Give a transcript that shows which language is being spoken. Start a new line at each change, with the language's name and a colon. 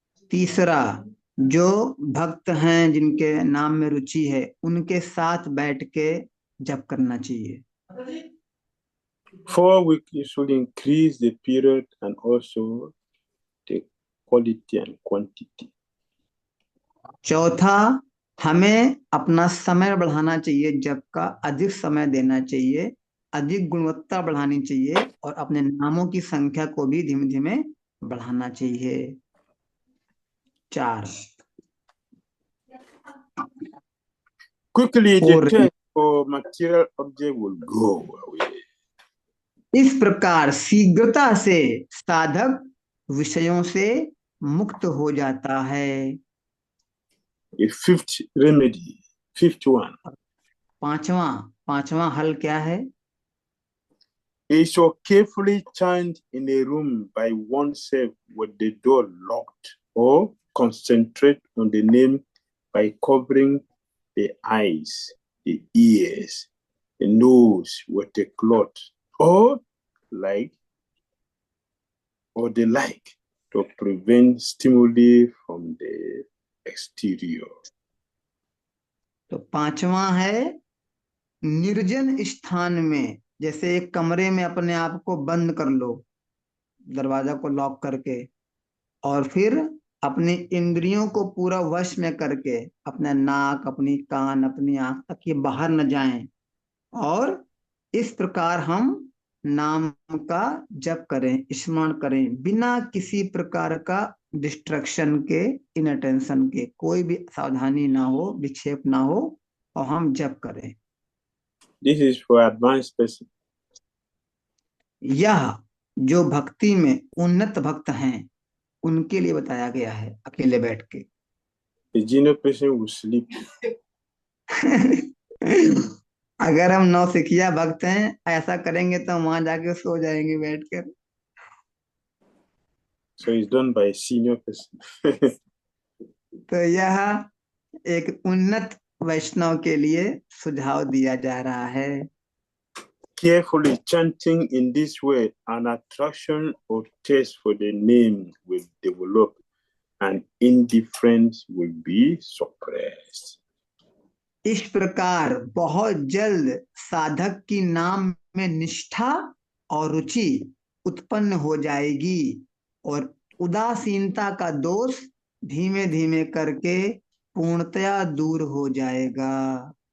Hindi: तीसरा, जो भक्त हैं जिनके नाम में रुचि है उनके साथ बैठ के जप करना चाहिए।
English: Four, we should increase the period and also the quality and quantity.
Hindi: चौथा, हमें अपना समय बढ़ाना चाहिए, जप का अधिक समय देना चाहिए, अधिक गुणवत्ता बढ़ानी चाहिए और अपने नामों की संख्या को भी धीमे धीमे बढ़ाना चाहिए। 4,
English: Quickly, the test for material object will go away.
Hindi: इस प्रकार शीघ्रता से साधक विषयों से मुक्त हो जाता है।
English: The fifth remedy, fifth one.
Hindi: पांचवा हल क्या है?
English: Is to carefully chant in a room by oneself with the door locked, or concentrate on the name by covering the eyes, the ears, the nose with a cloth, or the like, to prevent stimuli from the exterior.
Hindi: तो पांचवा है निर्जन स्थान में, जैसे एक कमरे में अपने आप को बंद कर लो, दरवाजा को लॉक करके, और फिर अपनी इंद्रियों को पूरा वश में करके अपना नाक, अपनी कान, अपनी आंख तक ये बाहर न जाएं, और इस प्रकार हम नाम का जप करें, स्मरण करें, बिना किसी प्रकार का डिस्ट्रक्शन के, इनअटेंशन के, कोई भी सावधानी ना हो, विक्षेप ना हो, और हम जप करें।
English: This is for advanced person.
Hindi: यह जो भक्ति में उन्नत भक्त हैं उनके लिए बताया गया है, अकेले बैठ के।
English: The junior person will sleep.
Hindi: अगर हम नौसिखिया भक्त हैं, ऐसा करेंगे तो वहां जाके सो जाएंगे बैठकर।
English: So it's done by a senior person.
Hindi: तो यह एक उन्नत वैष्णव के लिए सुझाव दिया जा रहा है।
English: Carefully chanting in this way, an attraction or taste for the name will develop and indifference will be suppressed.
Hindi: इस प्रकार बहुत जल्द साधक की नाम में निष्ठा और रुचि उत्पन्न हो जाएगी और उदासीनता का दोष धीमे धीमे करके पूर्णतया दूर हो जाएगा।